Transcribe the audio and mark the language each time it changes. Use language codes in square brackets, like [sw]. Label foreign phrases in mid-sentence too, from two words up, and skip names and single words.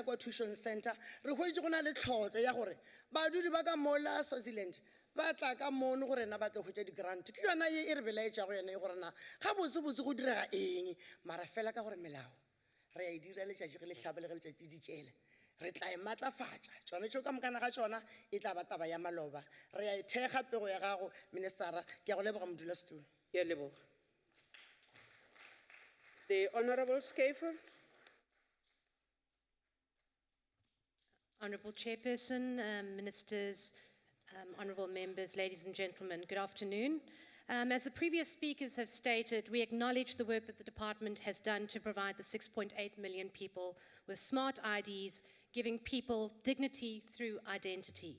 [nso] kwa [en] tuition center [nso] re hweditše go na le tlhotlho ya gore badudi ba ka mola Swaziland ba tla ka mono gore na ba tlo hwetša di-grant ke yona ye e re belaetšago yona e gore na ga botsebotse go direga eng mara fela ka gore melao re a e dira letšatši ge le hlaba le ge letšatši dikele re tla e matlafatša tšone tšeo ka mokana ga tšona e tla ba taba ya maloba re a e thekga pego ya gago ministera ke a go leboga modulasetulo. Ke a leboga. [en] The Honorable Schaefer. Honourable Chairperson, Ministers, honourable members, ladies and gentlemen, good afternoon. As the previous speakers have stated, we acknowledge the work that the department has done to provide the 6.8 million people with smart IDs, giving people dignity through identity.